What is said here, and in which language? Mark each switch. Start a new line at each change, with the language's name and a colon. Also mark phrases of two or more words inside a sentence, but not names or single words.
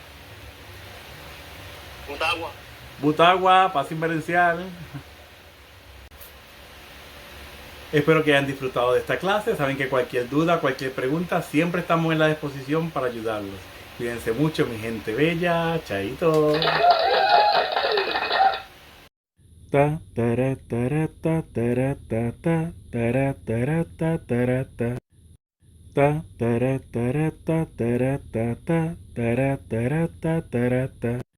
Spanish: Butagua. Butagua, paz inverencial. Espero que hayan disfrutado de esta clase. Saben que cualquier duda, cualquier pregunta, siempre estamos en la disposición para ayudarlos. Cuídense mucho, mi gente bella. Chaito. Ta tara tara ta tara ta ta tara tara ta tara ta ta tara tara ta tara ta ta tara tara ta tara ta.